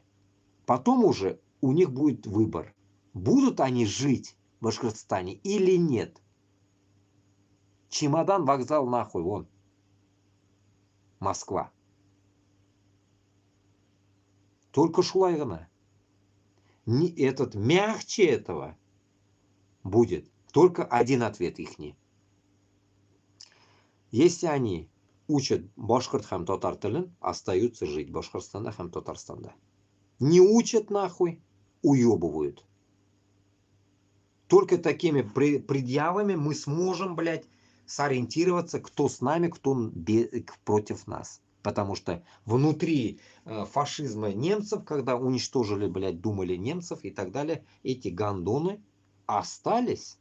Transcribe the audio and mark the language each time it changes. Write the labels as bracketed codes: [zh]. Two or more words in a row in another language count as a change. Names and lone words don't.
[ru] Потом уже у них будет выбор. Будут они жить в Башкортостане или нет. Чемодан, вокзал, нахуй, вон. Москва. Только [tt] шулай гына. [ru] Мягче этого будет только один ответ ихний. Если они учат [tt] башкорт һәм татар телен, [ru] остаются жить в Башкортостанда һәм Татарстанда. Не учат нахуй, уебывают. Только такими предъявами мы сможем, блядь, сориентироваться, кто с нами, кто против нас. Потому что внутри фашизма немцев, когда уничтожили, блядь, думали немцев и так далее, эти гондоны остались.